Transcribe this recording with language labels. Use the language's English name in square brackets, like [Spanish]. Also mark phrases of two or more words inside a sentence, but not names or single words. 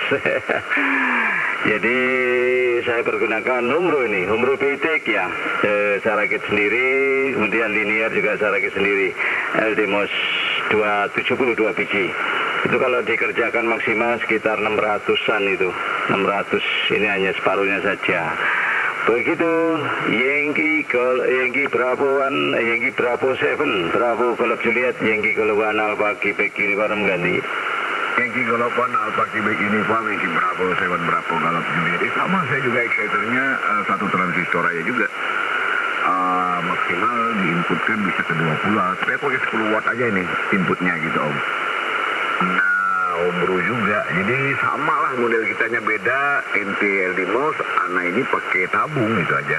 [Indonesian] Jadi saya pergunakan Humro Bitek ya, saya rakit sendiri, kemudian linear juga saya rakit sendiri, LDMOS 272 biji. Itu kalau dikerjakan maksimal sekitar 600-an itu, 600 ini hanya separuhnya saja. Begitu Yankee Bravo 7, Bravo Golf Juliet, Yankee Golf 1 Alpha Quebec Uniform ganti. Yankee Golf 1 Alpha Quebec Uniform, Yankee Bravo 7 Bravo Golf Juliet. Sama, saya juga exciternya satu transistor aja juga. Maksimal diinputkan bisa ke 20 watt. Saya pakai 10 watt aja ini inputnya gitu Om. Nah, Homebrew juga. Jadi sama lah model kitanya beda. LDMOS, Ana ini pakai tabung gitu aja.